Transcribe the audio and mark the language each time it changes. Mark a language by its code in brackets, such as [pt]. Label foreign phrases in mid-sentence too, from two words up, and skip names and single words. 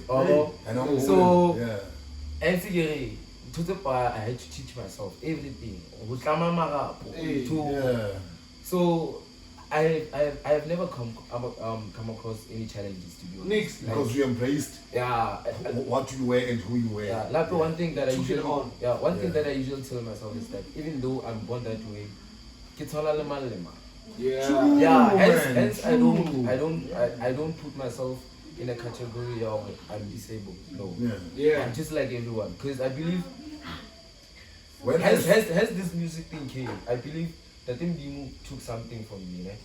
[en] So, I had to teach myself everything. So, I have never come across any challenges, to be honest. Nix. Because you embraced Yeah. what you were and who you were. Yeah, like one thing that I Took it usually on. thing that I usually tell myself is that even though I'm born that way, kithola le malema. Yeah. Yeah, man, hence true. I don't put myself in a category of I'm disabled. No. Yeah. I'm just like everyone. Because I believe When has this music thing came, I believe that Dimu took something from me, né?